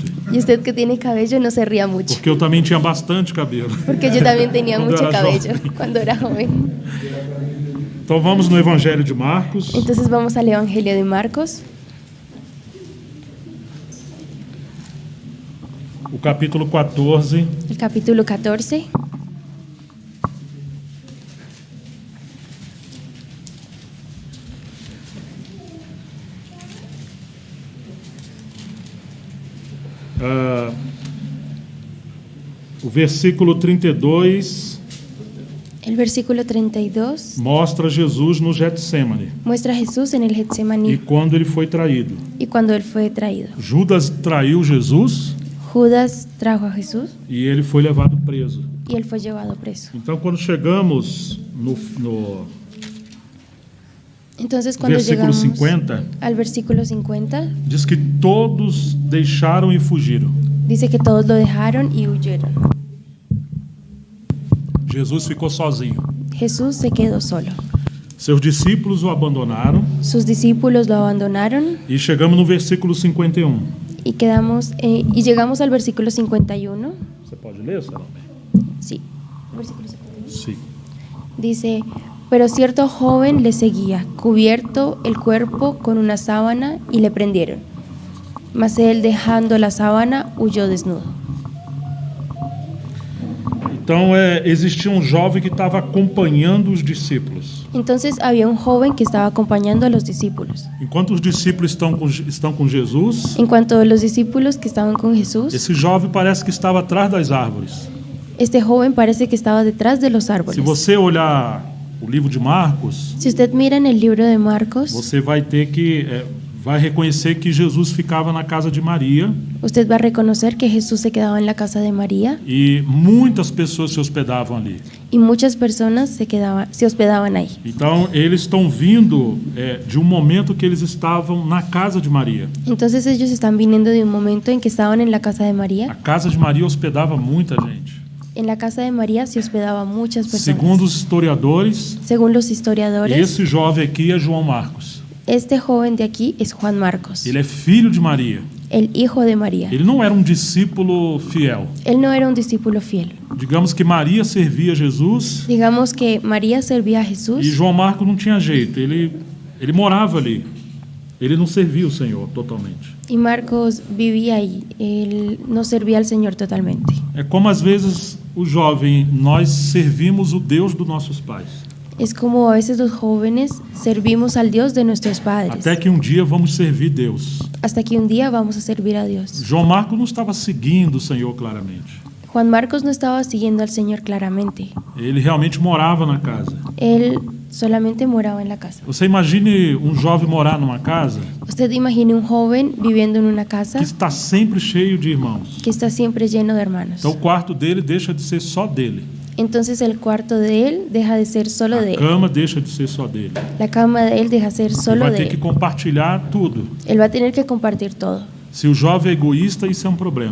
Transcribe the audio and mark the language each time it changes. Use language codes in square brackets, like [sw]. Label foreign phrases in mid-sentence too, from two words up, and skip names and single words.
[es] Y usted que tiene cabello no se ría mucho, [pt] porque eu também tinha bastante cabelo. [es] porque yo también tenía Cuando mucho era cabello joven. cuando era joven. [pt] Então vamos no Evangelho de Marcos, [es] Entonces vamos al Evangelio de Marcos, [pt] o capítulo 14, [es] el capítulo 14. [pt] o versículo 32 [es] El versículo 32 [pt] mostra Jesus no Getsemane [es] muestra a Jesús en el [pt] e [es] Getsemaní [pt] quando ele foi traído. [es] y cuando él fue traído. [pt] Judas traiu Jesus [es] Judas trajo a Jesús [pt] e ele foi levado preso. [es] y él fue llevado preso. [pt] Então, quando chegamos no [es] Entonces cuando [pt] versículo [es] llegamos [pt] 50, [es] al versículo 50, [pt] diz que todos deixaram e fugiram. [es] dice que todos lo dejaron y huyeron. [pt] Jesus ficou sozinho. [es] Jesús se quedó solo. [pt] Seus discípulos o abandonaram. [es] sus discípulos lo abandonaron [pt] E chegamos no versículo 51. [es] y llegamos al versículo 51. [pt] Você pode ler, Salomé? [es] Sí, versículo 51. [pt] Sim. [es] Dice, pero cierto joven le seguía, cubierto el cuerpo con una sábana, y le prendieron. Mas él, dejando la sábana, huyó desnudo. [pt] Então, existia um jovem que estava acompanhando os discípulos. [es] Entonces había un joven que estaba acompañando a los discípulos. [pt] Enquanto os discípulos estão com Jesus, [es] En cuanto a los discípulos que estaban con Jesús, [pt] esse jovem parece que estava atrás das árvores. [es] este joven parece que estaba detrás de los [pt] Se [es] árboles. [pt] você olhar o livro de Marcos, [es] Si usted mira en el libro de Marcos, [pt] você vai reconhecer que Jesus ficava na casa de Maria [es] usted va a reconocer que Jesús se quedaba en la casa de María [pt] e muitas pessoas se hospedavam ali. [es] y muchas personas se hospedaban ahí. [pt] Então, eles estão vindo de um momento que eles estavam na casa de Maria. [es] Entonces ellos están viniendo de un momento en que estaban en la casa de [pt] A [es] María. [pt] casa de Maria hospedava muita gente. [es] En la casa de María se hospedaba muchas personas. [pt] Segundo os historiadores, [es] Según los historiadores, [pt] esse jovem aqui é João Marcos. [es] este joven de aquí es Juan Marcos, [pt] Ele é filho de Maria. [es] el hijo de María. [pt] Ele não era um discípulo fiel. [es] Él no era un discípulo fiel. [pt] Digamos que Maria servia Jesus [es] Digamos que María servía a [pt] e [es] Jesús [pt] João Marcos não tinha jeito. Ele morava ali. Ele não servia o Senhor totalmente. [es] y Marcos vivía ahí. Él no servía al Señor totalmente. [pt] É como às vezes o jovem, nós servimos o Deus dos nossos pais. [es] Es como a veces los jóvenes servimos al Dios de nuestros padres, [pt] Até que um dia vamos servir Deus. [es] hasta que un día vamos a servir a Dios. [pt] João Marcos não estava seguindo o Senhor claramente. [es] Juan Marcos no estaba siguiendo al Señor claramente. [pt] Ele realmente morava na casa. [es] Él solamente moraba en la casa. [pt] Você imagine um jovem morar numa casa [es] Usted imagine un joven viviendo en una casa [pt] que está sempre cheio de irmãos. [es] que está siempre lleno de hermanos. [pt] Então o quarto dele deixa de ser só dele. [es] Entonces el cuarto de él deja de ser solo [pt] A [es] de él. [pt] cama deixa de ser só dele. [es] La cama de él deja de ser [pt] Ele [es] solo [pt] vai [es] de [pt] ter que [es] él. [pt] compartilhar tudo. [es] Él va a tener que compartir todo. [pt] Se o jovem é egoísta, isso é um problema.